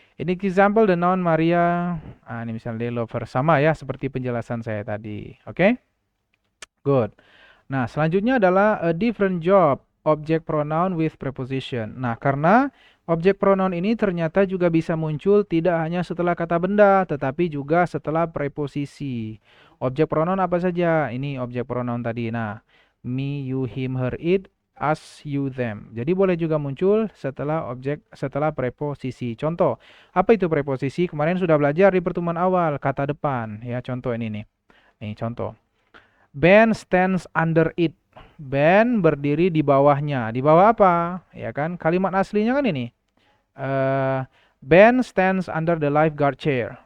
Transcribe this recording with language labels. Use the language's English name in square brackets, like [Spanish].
[Indonesian] Ini example the noun Maria. Nah, ini misalnya [English] they love her, [Indonesian] sama ya seperti penjelasan saya tadi. Oke? Good. Nah, selanjutnya adalah [English] a different job, object pronoun with preposition. [Indonesian] Nah, karena objek pronoun ini ternyata juga bisa muncul tidak hanya setelah kata benda, tetapi juga setelah preposisi. Objek pronoun apa saja? Ini objek pronoun tadi. Nah, me, you, him, her, it, us, you, them. Jadi boleh juga muncul setelah preposisi. Contoh, apa itu preposisi? Kemarin sudah belajar di pertemuan awal, kata depan. Ya, contoh ini nih. Nih, contoh. [English] Ben stands under it. [Indonesian] Ben berdiri di bawahnya. Di bawah apa? Ya kan? Kalimat aslinya kan ini. [English] Ben stands under the lifeguard chair.